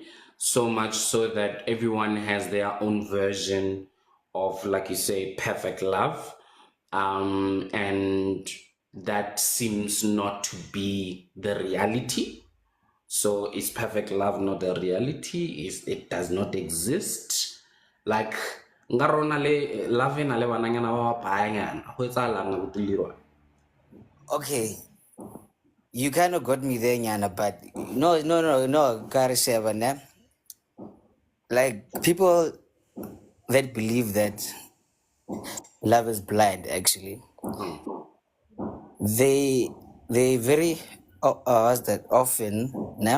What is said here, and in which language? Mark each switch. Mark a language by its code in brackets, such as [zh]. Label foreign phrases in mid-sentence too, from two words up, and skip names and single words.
[en] So much so that everyone has their own version of, like you say, perfect love. And that seems not to be the reality. So is perfect love not a reality? Is it does not exist? Like, [st] nka rona le love na le bananyana ba ba payanyana go etsahalang abuti Leroy? [en] Okay, you kind of got me there, Nyana, but no, Karisheva, ne? Like people that believe that love is blind, actually, they very what's that often, ne?